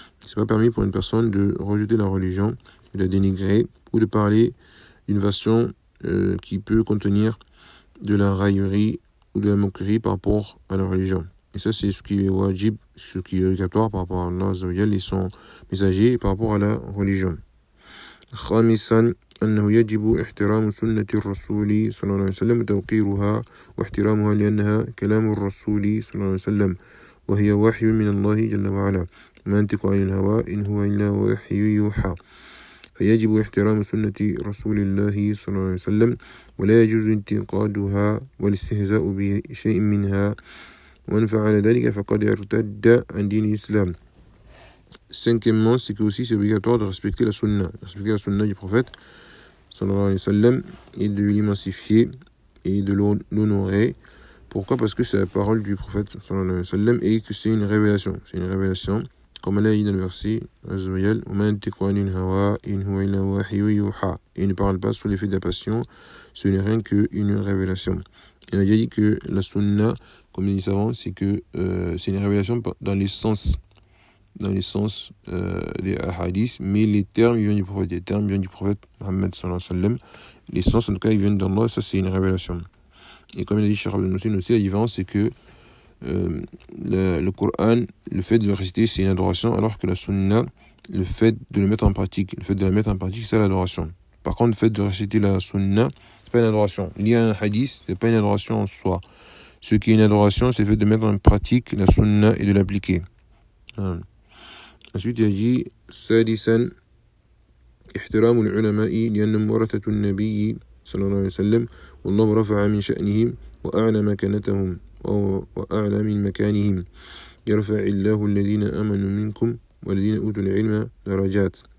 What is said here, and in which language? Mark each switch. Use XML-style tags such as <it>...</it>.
<fr>Ce n'est pas permis pour une personne de rejeter la religion, de la dénigrer ou de parler d'une version qui peut contenir de la raillerie ou de la moquerie par rapport à la religion. Et ça, c'est ce qui est wajib, ce qui est obligatoire par rapport à Allah et son messager par rapport à la religion.</fr> <ar>خامسا أنه يجب احترام سنة الرسول صلى الله عليه وسلم وتوقيرها واحترامها لأنها كلام الرسول صلى الله عليه وسلم وهي وحي من الله جل وعلا ما ينطق عن الهوى إن هو إلا وحي يوحى فيجب احترام سنة رسول الله صلى الله عليه وسلم ولا يجوز انتقادها والاستهزاء بشيء منها ومن فعل ذلك فقد ارتد عن دين الإسلام.</ar> <fr>Cinquièmement, c'est que aussi c'est obligatoire de respecter la sunna du prophète sallallahu alayhi wa sallam et de l'immensifier et de l'honorer. Pourquoi ? Parce que c'est la parole du prophète sallallahu alayhi wa sallam et que c'est une révélation. C'est une révélation. Comme Allah dit dans le verset Azrael,</fr> <ar>"Man taqwanin hawa inhu illa wahyu yuha."</ar> <fr>Il ne parle pas sous l'effet de la passion, ce n'est rien qu'une révélation. Il a déjà dit que la sunna, comme il dit avant, c'est que c'est une révélation dans le sens des hadiths, mais les termes viennent du prophète Mohammed sallallahu alayhi wa sallam. Les sens en tout cas ils viennent d'Allah, ça c'est une révélation. Et comme il a dit Cheikh Abdel Moussine aussi, la différence c'est que le Coran, le fait de le réciter c'est une adoration, alors que la sunna, le fait de la mettre en pratique c'est l'adoration. Par contre, le fait de réciter la sunna, c'est pas une adoration. Lire un hadith, c'est pas une adoration en soi. Ce qui est une adoration, c'est le fait de mettre en pratique la sunna et de l'appliquer. Ensuite, il a dit,</fr> <ar>سادسا, احترام العلماء لأن ورثة النبي صلى الله عليه وسلم والله رفع من شأنهم وأعلى مكانتهم وأعلى من مكانهم يرفع الله الذين آمنوا منكم والذين أوتوا العلم درجات</ar>